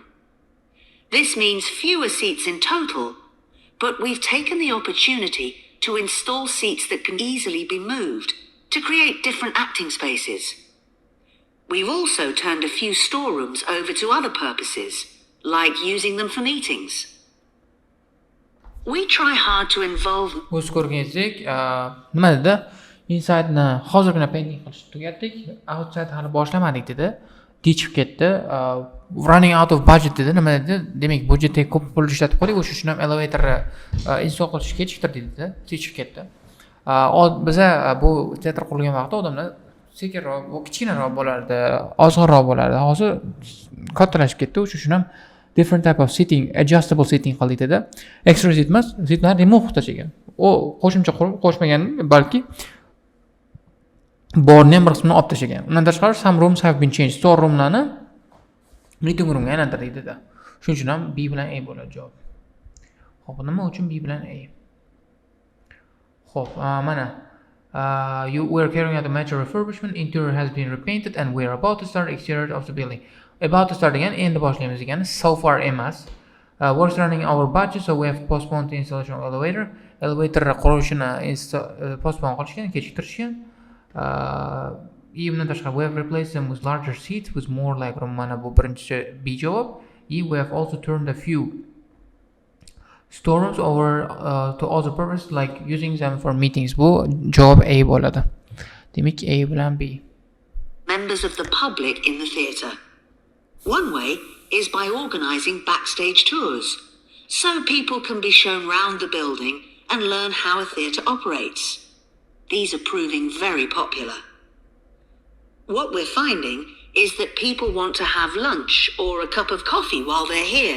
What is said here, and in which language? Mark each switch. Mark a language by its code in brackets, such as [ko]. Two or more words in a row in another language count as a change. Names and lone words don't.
[en] This means fewer seats in total, but we've taken the opportunity to install seats that can easily be moved to create different acting spaces. We've also turned a few storerooms over to other purposes, like using them for meetings. We try hard to involve... [uz] O'z ko'rganingizdek, nima dedi? Inside-ni hozirgina painting qilishni tugatdik, outside hali boshlamadik dedi. Dechib ketdi. [en] Running out of budget dedi. [uz] Nima dedi? Demak, budjetga ko'p pul ishlatib qo'ydik, o'sha uchun ham elevatorni install qilish kechiktirdik dedi. Dechib ketdi. Biza bu teatr qurilgan vaqtda odamlar sekinroq, kichkinaroq bo'lardi, ozg'inroq bo'lardi. Hozir kattalashib ketdi, o'sha uchun ham [en] different type of seating, adjustable seating [uz] qildik dedi. [en] Extra seat [uz] emas, seatlar remove tashagan. O qo'shimcha qo'shmagan, balki borni ham bir qismini olib tashagan. Undan tashqari [en] some rooms have been changed. Store roomlarni meeting roomga [uz] aylantirdik dedi. Shuning uchun ham B bilan A bo'ladi javob. Xo'p, nima uchun B bilan A? Xo'p, mana [en] we're carrying out a major refurbishment. Interior has been repainted and we're about to start exterior of the building. About to start [uz] degan endi boshlaymiz degan. [en] So far emas. Works running over budget, so we have postponed the installation of elevator. [uz] Elevator qurilishini postpone qilishgan, kechiktirishgan. Even tashqari, [en] we have replaced them with larger seats with more legroom. [uz] Mana bu birinchi B javob. [en] We have also turned a few Storerooms over to other purposes like using them for meetings. [uz] Bu javob A bo'ladi. Demak, A bilan B. [en] Members of the public in the theatre. One way is by organising backstage tours, so people can be shown round the building and learn how a theatre operates. These are proving very popular. What we're finding is that people want to have lunch or a cup of coffee while they're here.